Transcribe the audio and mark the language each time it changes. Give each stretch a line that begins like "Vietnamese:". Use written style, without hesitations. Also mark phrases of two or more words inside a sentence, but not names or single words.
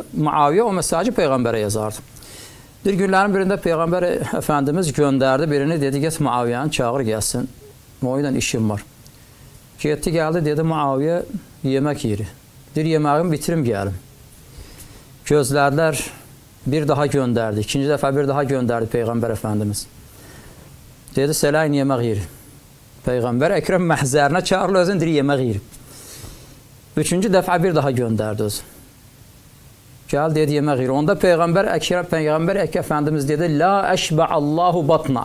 Turkish: Muaviye o mesajı peygambere yazardı. Bir günlerin birinde peygamber efendimiz gönderdi birini, dedi git Muaviye'nin çağır gelsin. O yüzden işim var. Gitti geldi, dedi Muaviye yemek yeri. Bir yemeğimi bitirim gelim. Gözlerler bir daha göndərdi.
Azerbaijani: İkinci dəfə bir daha göndərdi Peyğəmbər Əfəndimiz. Dedi, sələyin yemək yeri. Peyğəmbər Əkrəm məhzərinə çağırır, özün deyir, yemək yeri. Üçüncü dəfə bir daha göndərdi özü. Gəl, dedi, yemək yeri. Onda Peyğəmbər Əkrəm Əfəndimiz dedi,
Arabic: لا أشبع الله بطنه.